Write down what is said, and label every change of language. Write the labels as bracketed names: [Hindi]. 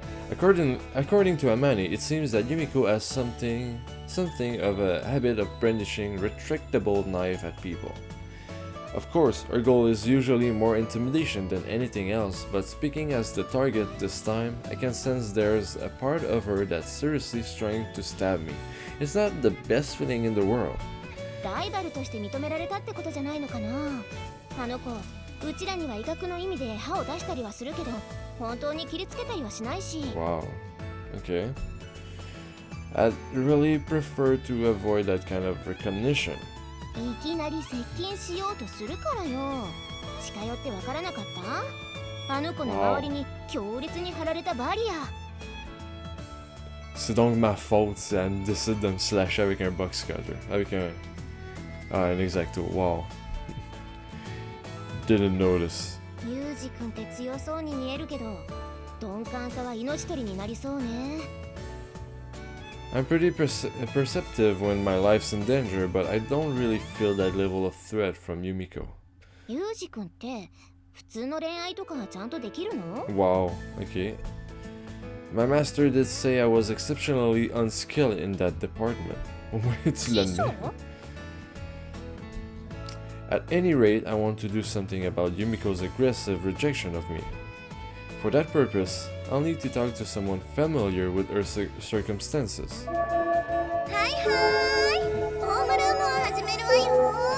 [English] According to Amane, it seems that Yumiko has something of a habit of brandishing retractable knife at people. Of course, her goal is usually more intimidation than anything else, but speaking as the target this time, I can sense there's a part of her that's seriously trying to stab me. It's not the best feeling in the world. [Japanese] ライバルとして認められたってことじゃないのかな。あの子、うちらには威嚇の意味で歯を出したりはするけど、本当に切りつけたりはしないし。 [English] Wow. Okay. I'd really prefer to avoid that kind of recognition. [Japanese] いきなり接近しようとするからよ。近寄ってわからなかった？あの子の周りに強烈に張られたバリア。 [French] C'est donc ma faute si elle décide de me slasher avec un box cutter. Avec un exacto. Wow. [English] Didn't notice. [Japanese] ユージ君って強そうに見えるけど、鈍感さは命取りになりそうね。 [English] I'm pretty perceptive when my life's in danger, but I don't really feel that level of threat from Yumiko. [Japanese] ユージ君って普通の恋愛とかはちゃんとできるの？ [English] Wow, okay. My master did say I was exceptionally unskilled in that department. [French] Tu l'admets. [English] At any rate, I want to do something about Yumiko's aggressive rejection of me. For that purpose, I'll need to talk to someone familiar with her circumstances. Hi, hi! [Japanese] Homeroom を始めるわよ!